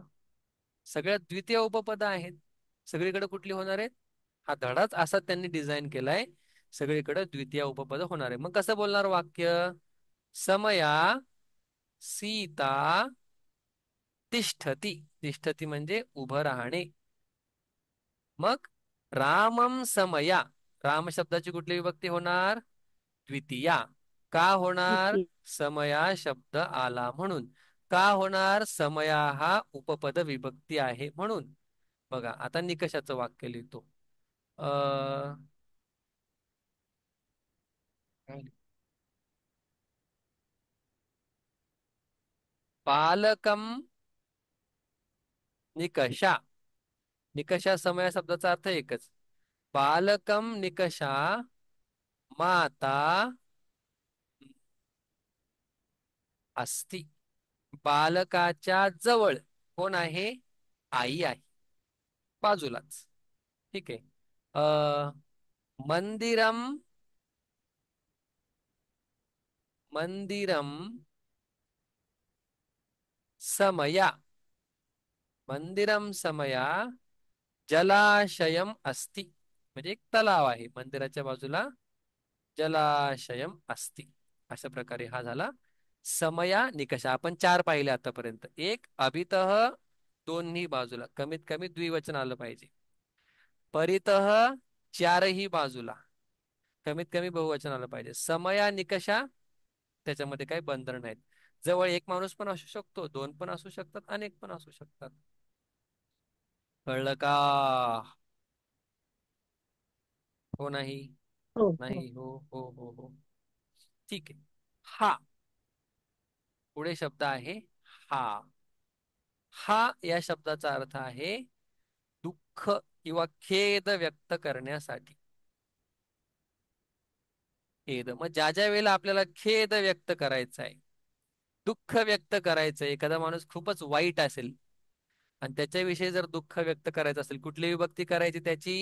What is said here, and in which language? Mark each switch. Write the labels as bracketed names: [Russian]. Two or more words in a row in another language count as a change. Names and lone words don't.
[Marathi] सगळ्यात द्वितीय उपपद आहेत. सगळीकडे कुठली होणार आहेत? हा धडाच असा त्यांनी डिझाईन केलाय. सगळीकडे द्वितीय उपपद होणार आहे. मग कसं बोलणार वाक्य? [Sanskrit] समया सीता तिष्ठती. [Marathi] तिष्ठती म्हणजे उभं राहणे. [Sanskrit] मग रामम समया. [Marathi] राम शब्दाची कुठली विभक्ती होणार? द्वितीया. का होणार? द्वितीय. समया शब्द आला म्हणून. का होणार? समया हा उपपद विभक्ती आहे म्हणून. बघा आता निकषाचं वाक्य लिहितो. [Sanskrit] अ बालकम निकषा. निकषा समया [Marathi] शब्दाचा अर्थ एकच. [Sanskrit] बालकम निकषा माता अस्ति. [Marathi] बालकाच्या जवळ कोण आहे? आई आहे. बाजूलाच. ठीक आहे. [Sanskrit] मंदिरम. मंदिरम समया. मंदिरम समया जलाशयम अस्ति. [Marathi] म्हणजे एक तलाव आहे. मंदिराच्या बाजूला [Sanskrit] जलाशयम अस्ति. [Marathi] अशा प्रकारे हा झाला समया निकष आपण चार पाहिले आतापर्यंत. एक अभितः, दोन्ही बाजूला कमीत कमी द्विवचन आलं पाहिजे. परितः, चारही बाजूला कमीत कमी बहुवचन आलं पाहिजे. समया निकषा, त्याच्यामध्ये काही बंधन नाहीत. जवळ एक माणूस पण असू शकतो, दोन पण असू शकतात, अनेक पण असू शकतात. कळलं का? हो नाही? हो हो. नाही, हो हो हो हो. ठीक आहे. हा पुढे शब्द आहे हा. हा या शब्दाचा अर्थ आहे दुःख किंवा खेद व्यक्त करण्यासाठी. खेद मग ज्या ज्या वेळेला आपल्याला खेद व्यक्त करायचा आहे, दुःख व्यक्त करायचं, एखादा माणूस खूपच वाईट असेल आणि त्याच्याविषयी जर दुःख व्यक्त करायचं असेल, कुठली विभक्ती करायची त्याची?